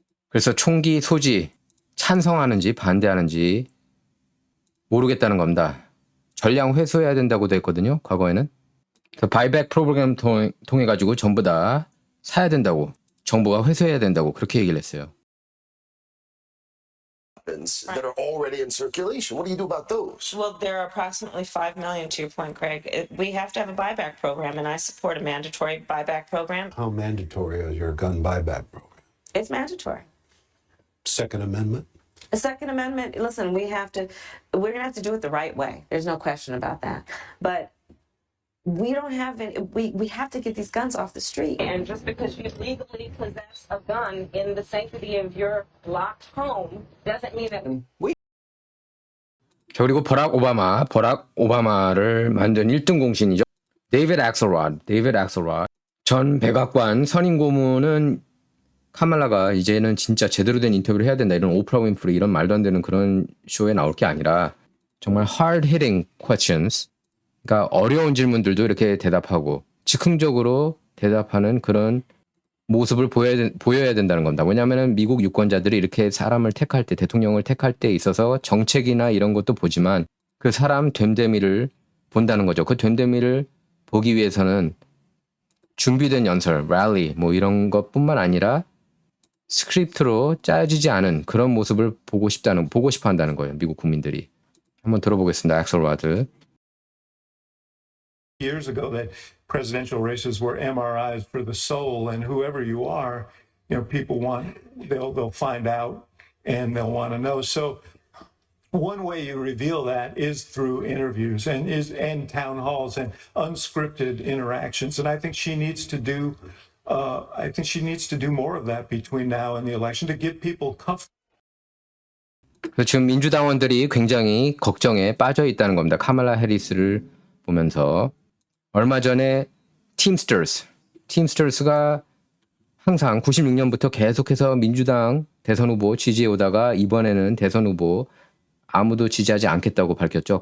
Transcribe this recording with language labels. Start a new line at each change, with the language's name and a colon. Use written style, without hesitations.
Korean: 그래서 총기 소지 찬성하는지 반대하는지 모르겠다는 겁니다. 전량 회수해야 된다고도 했거든요. 과거에는. 그 바이백 프로그램 통해 가지고 전부 다 사야 된다고, 정부가 회수해야 된다고 그렇게 얘기를 했어요.
English: That are already in circulation. What do you do about those? Well, there are approximately 5 million, to your point, Craig. We have to have a buyback program, and I support a mandatory buyback program. How mandatory is your gun buyback program? It's mandatory. Second Amendment? The Second Amendment, listen, we're going to have to do it the right way. There's no question about that. But we don't have any, we have to get these guns off the street. And just because you legally possess a gun in the sanctity of your locked home doesn't mean that
Korean: 자, 그리고 버락 오바마를 만든 1등 공신이죠. 데이비드 엑셀러드. 전 백악관 선임 고문은 카말라가 이제는 진짜 제대로 된 인터뷰를 해야 된다. 이런 오프라 윈프리 이런 말도 안 되는 그런 쇼에 나올 게 아니라 정말
English: hard hitting questions.
Korean: 그러니까 어려운 질문들도 이렇게 대답하고 즉흥적으로 대답하는 그런 모습을 보여야 된다는 겁니다. 왜냐하면 미국 유권자들이 이렇게 사람을 택할 때, 대통령을 택할 때 있어서 정책이나 이런 것도 보지만 그 사람 됨됨이를 본다는 거죠. 그 됨됨이를 보기 위해서는 준비된 연설, 랠리 뭐 이런 것뿐만 아니라 스크립트로 짜여지지 않은 그런 모습을 보고 싶어 한다는 거예요. 미국 국민들이. 한번 들어보겠습니다. 엑셀러드.
English: Years ago that presidential races were MRIs for the soul, and whoever you are, people they'll find out and they'll want to know. So one way you reveal that is through interviews and town halls and unscripted interactions. And I think she needs to do more of that between now and the election to give people comfort.
Korean: 그래서 지금 민주당원들이 굉장히 걱정에 빠져 있다는 겁니다. 카말라 해리스를 보면서. 얼마 전에 팀스터스가 항상 96년부터 계속해서 민주당 대선 후보 지지해 오다가 이번에는 대선 후보 아무도 지지하지 않겠다고 밝혔죠.